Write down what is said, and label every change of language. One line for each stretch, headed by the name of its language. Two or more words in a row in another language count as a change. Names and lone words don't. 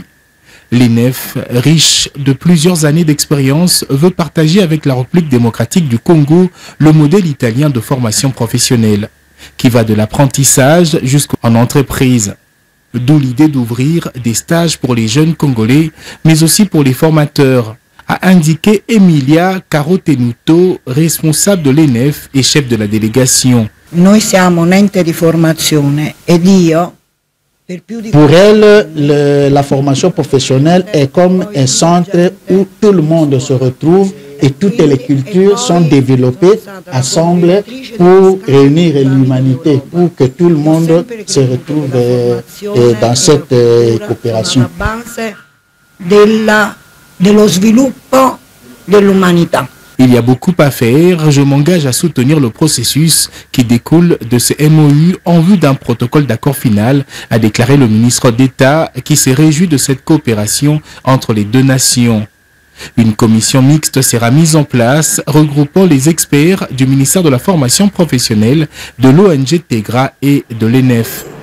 French: L'ENEF, riche de plusieurs années d'expérience, veut partager avec la République démocratique du Congo le modèle italien de formation professionnelle, qui va de l'apprentissage jusqu'en entreprise. D'où l'idée d'ouvrir des stages pour les jeunes Congolais, mais aussi pour les formateurs, a indiqué Emilia Carotenuto, responsable de l'ENEF et chef de la délégation.
Italian: Noi siamo un ente di formazione ed io.
French: Pour elle, la formation professionnelle est comme un centre où tout le monde se retrouve et toutes les cultures sont développées ensemble pour réunir l'humanité, pour que tout le monde se retrouve dans cette coopération.
Italian: Dello sviluppo dell'umanità.
French: Il y a beaucoup à faire, je m'engage à soutenir le processus qui découle de ce MOU en vue d'un protocole d'accord final, a déclaré le ministre d'État qui s'est réjoui de cette coopération entre les deux nations. Une commission mixte sera mise en place regroupant les experts du ministère de la formation professionnelle, de l'ONG Tegra et de l'ENEF.